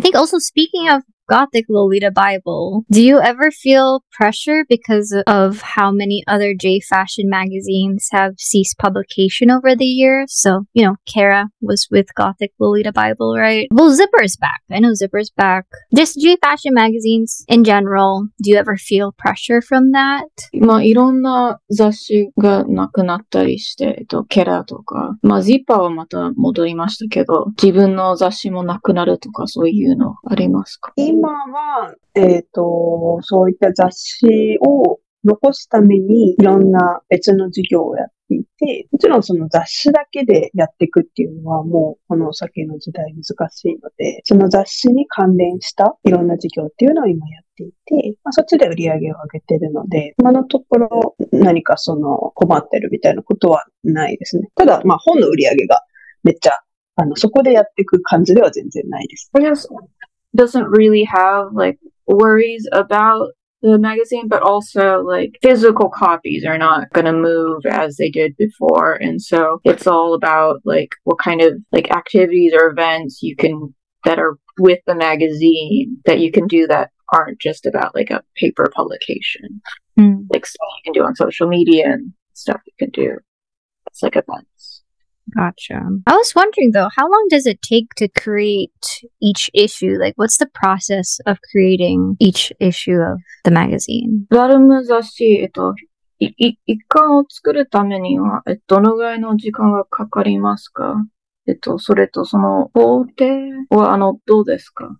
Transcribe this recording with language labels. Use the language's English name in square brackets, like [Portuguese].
[English] I think also, speaking of Gothic Lolita Bible, do you ever feel pressure because of how many other J fashion magazines have ceased publication over the years? So, Kara was with Gothic Lolita Bible, right? Well, Zipper's back. I know Zipper's back. Just J fashion magazines in general, do you ever feel pressure from that? [Japanese] いろんな雑誌がなくなったりして、ケラとか、ジッパーはまた戻りましたけど、自分の雑誌もなくなるとかそういうのありますか？今は、そういった雑誌を残すためにいろんな別の事業をやっっていて、もちろんその雑誌だけでやっていくっていうのはもうこのお酒の時代難しいので、その雑誌に関連したいろんな事業っていうのを今やっていて、そっちで売り上げを上げてるので、今のところ何かその困ってるみたいなことはないですね。ただ、本の売り上げがめっちゃ、そこでやっていく感じでは全然ないです。 [English] I guess doesn't really have like worries about the magazine, but also like physical copies are not going to move as they did before. And so it's all about like what kind of like activities or events you can that are with the magazine that you can do that aren't just about like a paper publication. Like stuff you can do on social media and stuff you can do. It's like events. Gotcha. I was wondering though, how long does it take to create each issue? Like, what's the process of creating each issue of the magazine? [Japanese] ラルム雑誌、一巻を作るためには、どのぐらいの時間がかかりますか？それとその工程は、どうですか？